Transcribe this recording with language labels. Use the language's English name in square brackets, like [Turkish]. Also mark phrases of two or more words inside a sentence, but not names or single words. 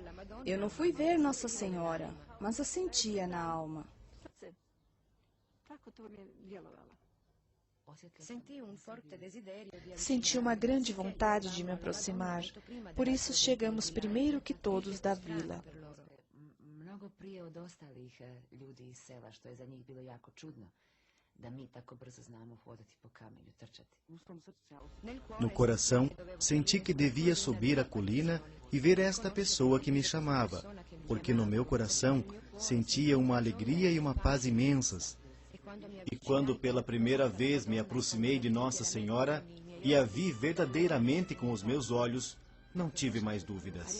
[Portuguese] Eu não fui ver Nossa Senhora, mas a sentia na alma. Senti uma grande vontade de me aproximar, por isso chegamos primeiro que todos da vila. [Croatian] Mnogo prije od ostalih ljudi iz sela, što je za njih bilo jako čudno, da mi tako brzo znamo hodati po kamenju, trčati. [Portuguese] No coração, senti que devia subir a colina e ver esta pessoa que me chamava, porque no meu coração sentia uma alegria e uma paz imensas. E quando pela primeira vez me aproximei de Nossa Senhora e a vi verdadeiramente com os meus olhos, não tive mais dúvidas.